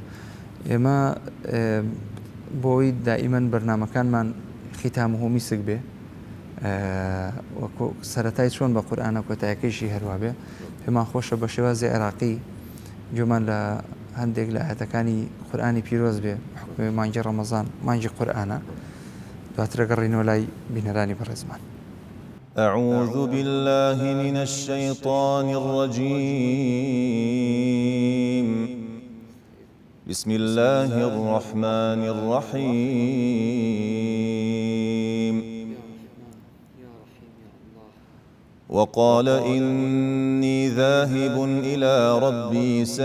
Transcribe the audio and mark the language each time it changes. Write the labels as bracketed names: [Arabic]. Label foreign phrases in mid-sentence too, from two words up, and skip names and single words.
[Central Kurdish] ئێمە بۆی دائیمەن بەرنامەکانمان [Arabic] ختامه میسک [Central Kurdish] بێ وەکو سەرەتای چۆن بە قورئانە کۆتاییەکەیشی هەروە بێ پێمان خۆشە بە شێوازی عێراقی گوێمان لە هەندێک لە ئاەتەکانی قورئانی پیرۆز بێ حکمی مانگی ڕەمەزان مانگی قورئانە دواتر گەڕینەوە لای بینەرانی بەڕێزمان. [Arabic] أعوذ بالله من الشيطان الرجيم بسم الله الرحمن الرحيم وقال إني ذاهب إلى ربي